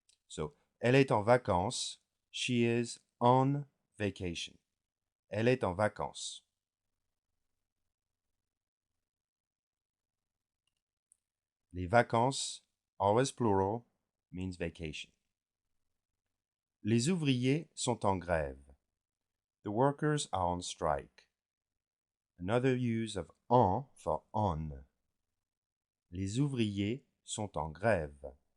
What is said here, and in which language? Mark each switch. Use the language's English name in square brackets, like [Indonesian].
[French] So, elle est en vacances. [English] She is on vacation. [French] Elle est en vacances. [English] Les vacances, always plural, means vacation. [French] Les ouvriers sont en grève. [English] The workers are on strike. Another use of en for on. [French] Les ouvriers sont en grève.